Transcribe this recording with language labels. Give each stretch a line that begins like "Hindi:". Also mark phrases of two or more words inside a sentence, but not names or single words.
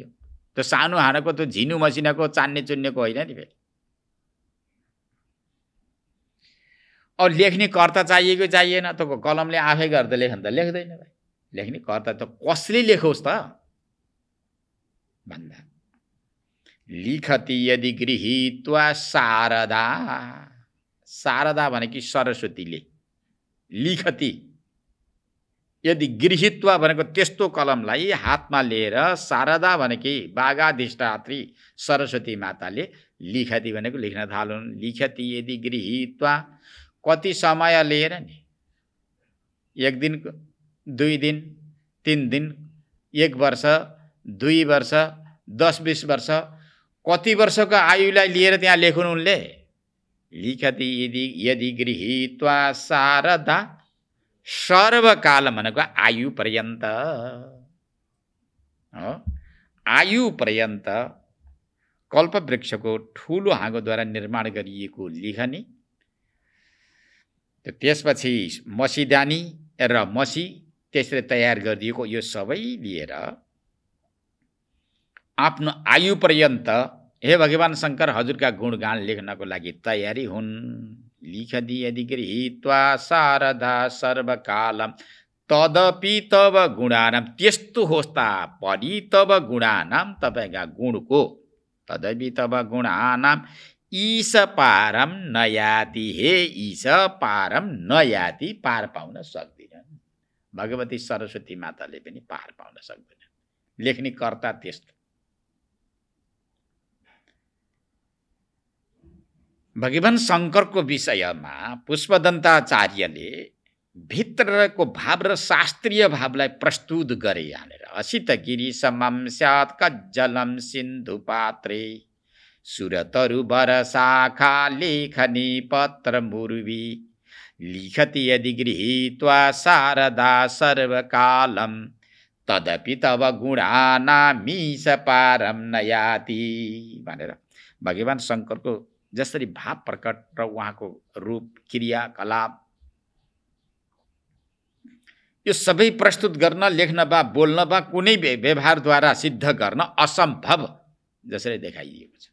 Nepali: त्यो सानो हाँगाको त्यो झिनु मसिनाको चान्ने चुन्नेको होइन नि फेरि। अब लेख्ने कर्ता चाहिएको चाहिएन? त कलमले आफै गर्दा लेख्न त लेख्दैन भाइ। लेख्ने कर्ता त कसले लेखोस् त भन्दा
Sanskrit: लिखति यदि गृहीत्वा शारदा।
Nepali: शारदा भनेकी सरस्वतीले,
Sanskrit: लिखति यदि गृहीत्वा
Nepali: भनेको त्यस्तो कलमलाई हातमा लिएर, शारदा भनेकी बागाधिष्ठात्री सरस्वती माताले लिखति भनेको लेख्न थालुन्।
Sanskrit: लिखति यदि गृहीत्वा,
Nepali: कति समय लिएर नि? 1 दिन, 2 दिन, 3 दिन, 1 वर्ष, 2 वर्ष, 10-20 वर्ष, कति वर्षको आयुलाई लिएर त्यहाँ लेखुन् उनले।
Sanskrit: लिखति यदि गृहीत्वा शारदा,
Nepali: सर्वकाल भनेको आयु पर्यन्त हो। आयु पर्यन्त कल्प वृक्षको ठुलो हाँगोद्वारा निर्माण गरिएको लेखनी। त्यसपछि मसीदानी र मसी त्यसरी तयार गरिदिएको यो सबै लिएर आफ्नो आयु पर्यन्त हे भगवान शंकर हजुरका गुणगान लेख्नको लागि तयारी हुन्।
Sanskrit: लिखति यदि गृहीत्वा शारदा सर्वकालम तदपि तब गुणानाम।
Nepali: त्यस्तो होस् तापनि
Sanskrit: तब गुणानाम,
Nepali: तपाईँका गुणको,
Sanskrit: तदपि तब गुणानाम ईश पारम नयाति। हे ईश पारम नयाति,
Nepali: पार पाउन सक्दिनन्। भगवती सरस्वती माताले पनि पार पाउन सक्दैनन्। लेख्ने कर्ता त्यस्तो। भगवान शंकरको विषयमा पुष्पदन्ताचार्यले भित्रको भाव र शास्त्रीय भावलाई प्रस्तुत गरे यहाँनिर।
Sanskrit: असित गिरी समम स्यात् कज्जलम सिन्धु पात्रे सुरतरु बर शाखा लेखनी पत्र मुर्वी। लिखति यदि गृहीत्वा शारदा सर्वकालम तदपि तव गुणानामीश पारम नयाति
Nepali: भनेर भगवान शंकरको जसरी भाव प्रकट र उहाँको रूप क्रियाकलाप यो सबै प्रस्तुत गर्न, लेख्न वा बोल्न वा कुनै व्यवहारद्वारा सिद्ध गर्न असम्भव जसरी देखाइएको छ।